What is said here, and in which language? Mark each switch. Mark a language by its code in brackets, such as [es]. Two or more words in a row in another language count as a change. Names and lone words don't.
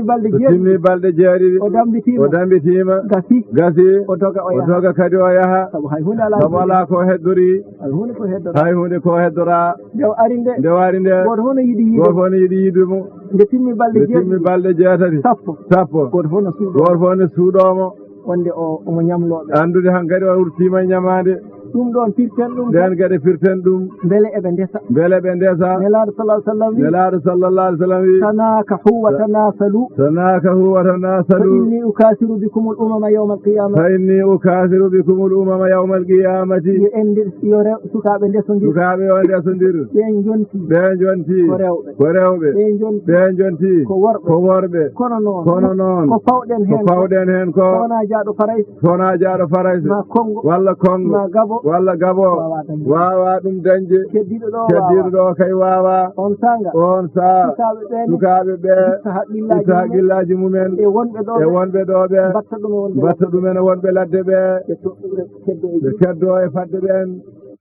[ff] balɗe jeeɗiɗi o dambitima gasi o doga kadi o yaha sabu ala ko heddori hay hunde ko heddora nde wari nde goto fof ne yiɗi yidumo nde timmi balɗe jeetati sappo goto fof ne suuɗomo wonde omo ñamloɓe andude han kadi o wurtima ñamade ɗum ɗon firten ɗum nden kadi firten ɗum beele eɓe ndesa nelaɗo [ar] صلى الله عليه وسلم wi تناكحوا وتناسلوا فإني أكاثر بكم الأمم يوم القيامة [ff] yo sukaɓe ndesodir ɓen jonti ko rewɓe ɓen jonti ko worɓe kono noon ko fawɗen hen ko sona jaaɗo farais walla kongo walla gabo wawa ɗum dañde keddiɗo ɗo kay wawa on saa sukaɓe ɓe itta haqqillaji mumen e wonɓe ɗo ɓe batta ɗumen e wonɓe ladde ɓe ɓe keddo e fadde ɓen